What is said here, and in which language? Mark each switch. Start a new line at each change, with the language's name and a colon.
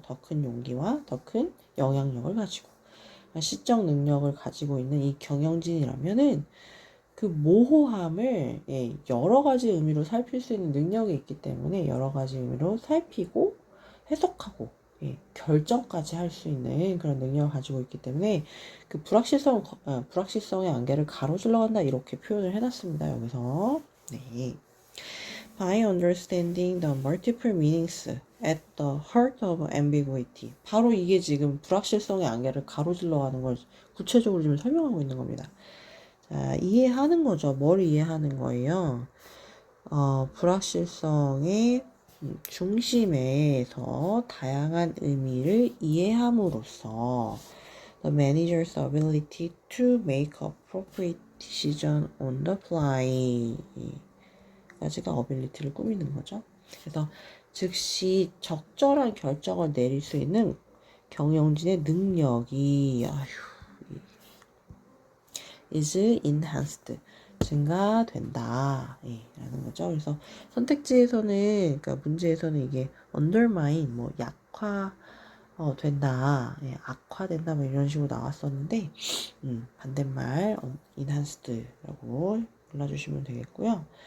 Korean: 더 큰 용기와 더 큰 영향력을 가지고 시적 능력을 가지고 있는 이 경영진이라면은 그 모호함을 여러 가지 의미로 살필 수 있는 능력이 있기 때문에 여러 가지 의미로 살피고 해석하고 결정까지 할 수 있는 그런 능력을 가지고 있기 때문에 그 불확실성의 안개를 가로질러 간다 이렇게 표현을 해놨습니다. 여기서 네.
English: By understanding the multiple meanings at the heart of ambiguity.
Korean: 바로 이게 지금 불확실성의 안개를 가로질러 가는 걸 구체적으로 지금 설명하고 있는 겁니다. 자, 이해하는 거죠. 뭘 이해하는 거예요? 불확실성의 중심에서 다양한 의미를 이해함으로써
English: the manager's ability to make appropriate decision on the fly
Korean: 까지가 ability를 꾸미는 거죠. 그래서 즉시 적절한 결정을 내릴 수 있는 경영진의 능력이
English: is enhanced
Korean: 증가된다 라는 거죠. 그래서 선택지에서는 그러니까 문제에서는 이게 undermine 뭐 약화 된다 악화된다 뭐 이런 식으로 나왔었는데 반대말 enhanced라고 골라주시면 되겠고요.